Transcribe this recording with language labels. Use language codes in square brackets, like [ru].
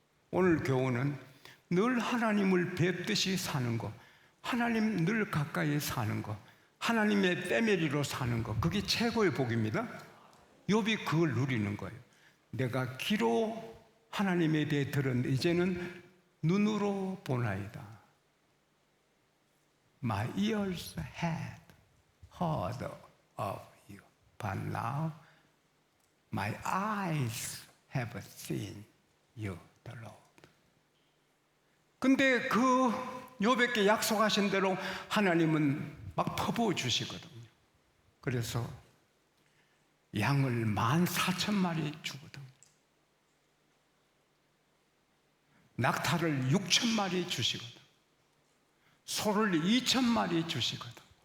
[ko] 오늘 교훈은 늘 하나님을 뵙듯이 사는 것, 하나님 늘 가까이 사는 것, 하나님의 패밀리로 사는 것, 그게 최고의 복입니다. 욥이 그걸 누리는 거예요. 내가 귀로 하나님에 대해 들었는데 이제는 눈으로 보나이다. [en] My ears had heard of you, but now my eyes have seen you, the Lord. [ko] 근데 그 욥에게 약속하신 대로 하나님은 막 퍼부어 주시거든요. 그래서 양을 14,000마리 주거든. 낙타를 6,000마리 주시거든. 소를 2,000마리 주시거든.